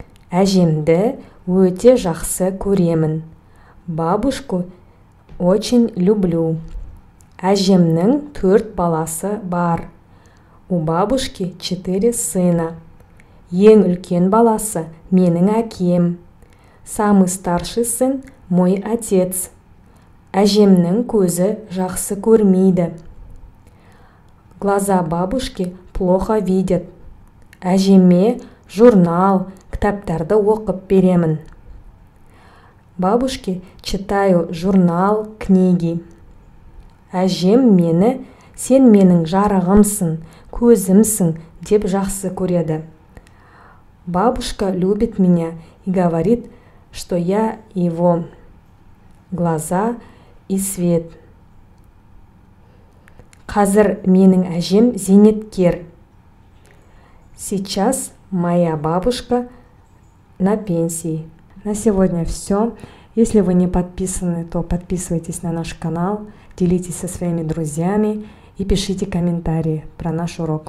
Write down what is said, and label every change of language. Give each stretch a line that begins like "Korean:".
Kazakh: Әжемді өте жақсы көремін.
Russian: Бабушку очень люблю.
Kazakh: Әжемнің 4 баласы бар.
Russian: У бабушки 4 сына.
Kazakh: Ең үлкен баласы менің әкем.
Russian: Самый старший сын мой отец.
Kazakh: Әжемнің көзі жақсы көрмейді.
Russian: Глаза бабушки плохо видят.
Kazakh: Әжеме журнал, кітаптарды оқып беремін.
Russian: Бабушке читаю журнал, книги.
Kazakh: Әжем мені, сен менің жарығымсың, көзімсің деп жақсы көреді.
Russian: Бабушка любит меня и говорит, что я его глаза и свет.
Kazakh: Қазір менің әжем зейнеткер.
Russian: Сейчас моя бабушка на пенсии. На сегодня все. Если вы не подписаны, то подписывайтесь на наш канал, делитесь со своими друзьями и пишите комментарии про наш урок.